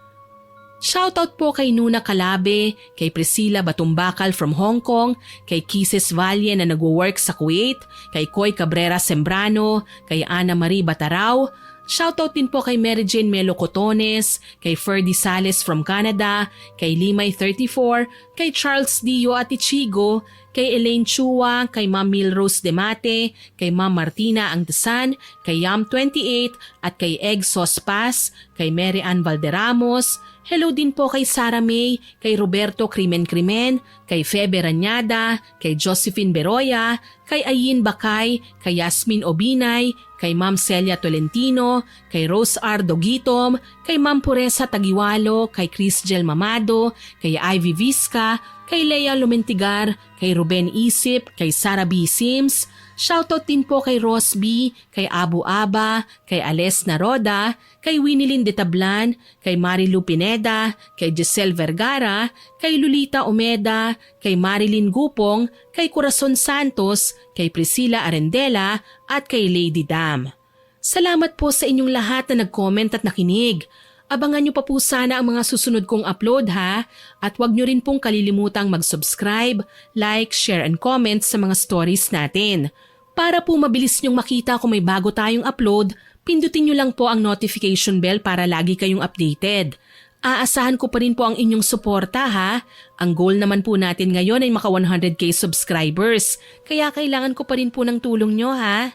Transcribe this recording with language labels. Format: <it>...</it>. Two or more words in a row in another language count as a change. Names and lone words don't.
<tl>Shoutout po kay Nuna Calabe, kay Priscilla Batumbakal from Hong Kong, kay Kisses Valle na nagwo-work sa Kuwait, kay Koy Cabrera Sembrano, kay Ana Marie Bataraw. Shoutout din po kay Mary Jane Melo Cotones, kay Ferdy Sales from Canada, kay Limay 34, kay Charles Dio at Ichigo, kay Elaine Chua, kay Ma'am Milrose Demate, kay Ma'am Martina Angdesan, kay Yam 28 at kay Egg Sospas, kay Mary Ann Valderamos. Hello din po kay Sara May, kay Roberto Crimen, kay Febe Ranyada, kay Josephine Beroya, kay Ayin Bakay, kay Yasmin Obinay, kay Ma'am Celia Tolentino, kay Rose R. Dogitom, kay Ma'am Puresa Tagiwalo, kay Chris Gel Mamado, kay Ivy Vizca, kay Lea Lumentigar, kay Ruben Isip, kay Sara B. Sims. Shoutout din po kay Ross B, kay Abu Aba, kay Ales Naroda, kay Winilyn de Tablan, kay Marilu Pineda, kay Giselle Vergara, kay Lolita Omeda, kay Marilyn Gupong, kay Corazon Santos, kay Priscilla Arendela at kay Lady Dam. Salamat po sa inyong lahat na nag-comment at nakinig. Abangan nyo pa po sana ang mga susunod kong upload ha at huwag nyo rin pong kalilimutang mag-subscribe,</tl> <en>like, share and comment</en> <tl>sa mga stories natin. Para po mabilis nyong makita kung may bago tayong upload, pindutin nyo lang po ang</tl> <en>notification bell</en> <tl>para lagi kayong updated. Aasahan ko pa rin po ang inyong suporta ha. Ang goal naman po natin ngayon ay maka 100k subscribers, kaya kailangan ko pa rin po ng tulong nyo ha.</tl>